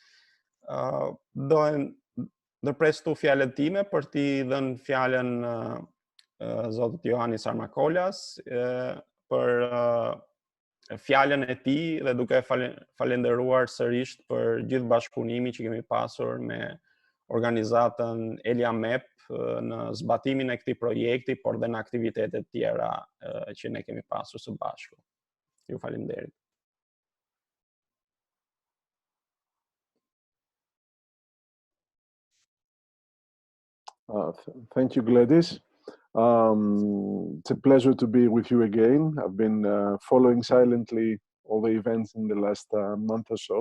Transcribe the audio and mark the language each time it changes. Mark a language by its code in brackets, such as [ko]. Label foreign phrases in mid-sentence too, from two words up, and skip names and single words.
[sq] Do ndërprestu fjalët time për t'i dhënë fjalën zotit Johannis Armakolas për fjalën e tij dhe duke falenderuar sërish për gjithë bashkëpunimin që kemi pasur me organizatën ELIAMEP në zbatimin e këtij projekti, por dhe në aktivitetet tjera që ne kemi pasur së bashku. Ju faleminderit. [en] Thank you, Gladys. It's a pleasure to be with you again. I've been following silently all the events in the last month or so.